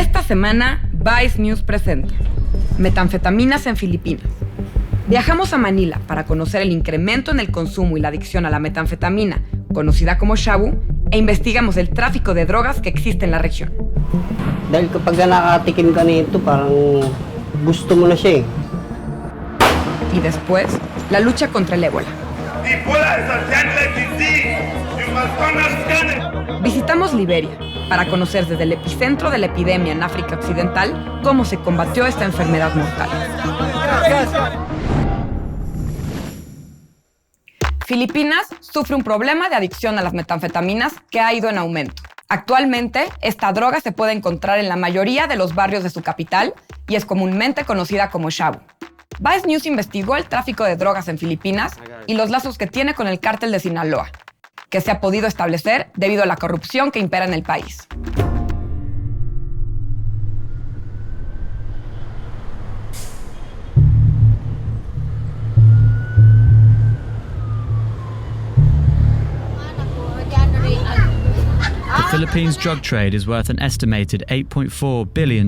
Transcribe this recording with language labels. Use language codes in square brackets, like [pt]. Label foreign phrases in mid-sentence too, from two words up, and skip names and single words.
[es] semana, Vice News presenta Metanfetaminas en Filipinas. Viajamos a Manila para conocer el incremento en el consumo y la adicción a la metanfetamina, conocida como Shabu, e investigamos el tráfico de drogas que existe en la región. [tl] Dahil kapag nakatikim ka nito, parang gusto mo na siya eh. [es] Y después, la lucha contra el ébola. [en] Ébola is a deadly disease. You must understand it. [es] Visitamos Liberia para conocer desde el epicentro de la epidemia en África occidental cómo se combatió esta enfermedad mortal. Filipinas sufre un problema de adicción a las metanfetaminas que ha ido en aumento. Actualmente, esta droga se puede encontrar en la mayoría de los barrios de su capital y es comúnmente conocida como Shabu. Vice News investigó el tráfico de drogas en Filipinas y los lazos que tiene con el cártel de Sinaloa, que se ha podido establecer debido a la corrupción que impera en el país. [en] The Philippines' drug trade is worth an estimated $8.4 billion.